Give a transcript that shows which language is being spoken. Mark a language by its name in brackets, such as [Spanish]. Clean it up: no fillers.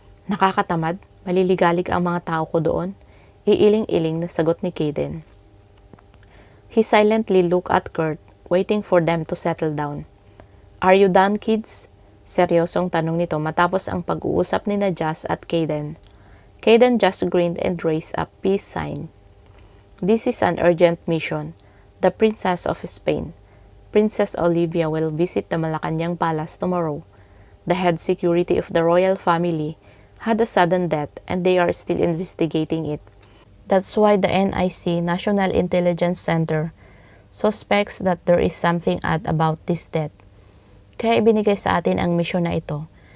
[Filipino] Nakakatamad, maliligalig ang mga tao ko doon. Iiling-iling na sagot ni Caden. [English] He silently looked at Kurt, waiting for them to settle down. Are you done, kids? [Filipino] Seryosong tanong nito matapos ang pag-uusap ni na Jazz at Caden. [English] Caden just grinned and raised a peace sign. This is an urgent mission. The Princess of Spain, Princess Olivia, will visit the Malacanang Palace tomorrow. The head security of the royal family had a sudden death and they are still investigating it. That's why the NIC, National Intelligence Center, suspects that there is something odd about this death. [Filipino] Kaya ibinigay sa atin ang misyon na ito.